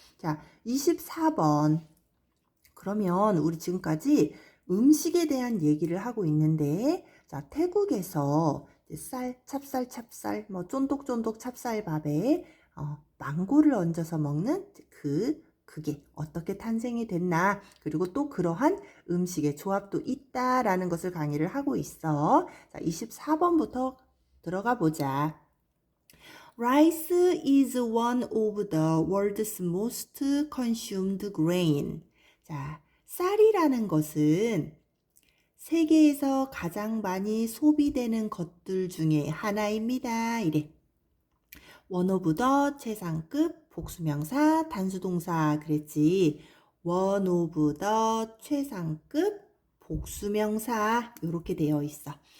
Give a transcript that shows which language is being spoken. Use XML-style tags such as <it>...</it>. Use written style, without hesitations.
<ko>자, 24번. 그러면 우리 지금까지 음식에 대한 얘기를 하고 있는데, 자, 태국에서 쌀, 찹쌀, 뭐 쫀득쫀득 찹쌀밥에 망고를 얹어서 먹는 그게 어떻게 탄생이 됐나, 그리고 또 그러한 음식의 조합도 있다라는 것을 강의를 하고 있어. 자, 24번부터 들어가 보자.</ko> <en>Rice is one of the world's most consumed grain.</en> <ko>자, 쌀이라는 것은 세계에서 가장 많이 소비되는 것들 중에 하나입니다. 이래.</ko> <en>one of the</en> <ko>최상급 복수명사 단수동사 그랬지.</ko> <en>one of the</en> <ko>최상급 복수명사 이렇게 되어 있어.</ko>